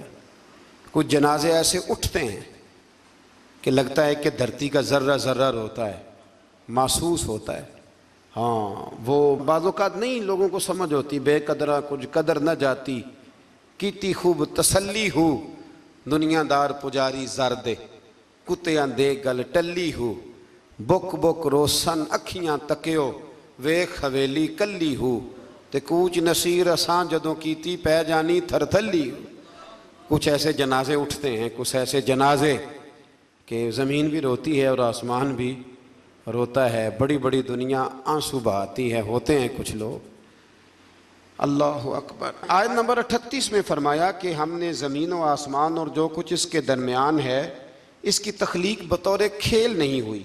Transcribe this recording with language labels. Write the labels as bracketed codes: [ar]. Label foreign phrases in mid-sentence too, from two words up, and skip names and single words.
[ur] کچھ جنازے ایسے اٹھتے ہیں کہ لگتا ہے کہ دھرتی کا ذرہ ذرہ روتا ہے، محسوس ہوتا ہے. ہاں، وہ بعض اوقات نہیں لوگوں کو سمجھ ہوتی، [pa] بے قدرہ کچھ قدر نہ جاتی، کیتی خوب تسلی ہو، دنیا دار پجاری زردے، کتیاں دے گل ٹلی ہو، بک بک روسن اکھیاں تکیو، ویخ حویلی کلی ہو، تے کوچ نصیر اساں جدوں کیتی پہ جانی تھر تھلی ہو. [ur] کچھ ایسے جنازے اٹھتے ہیں، کچھ ایسے جنازے کہ زمین بھی روتی ہے اور آسمان بھی روتا ہے. بڑی بڑی دنیا آنسو بہاتی ہے. ہوتے ہیں کچھ لوگ. [ar] اللہ اکبر. [ur] آیت نمبر 38 میں فرمایا کہ ہم نے زمین و آسمان اور جو کچھ اس کے درمیان ہے اس کی تخلیق بطور کھیل نہیں ہوئی.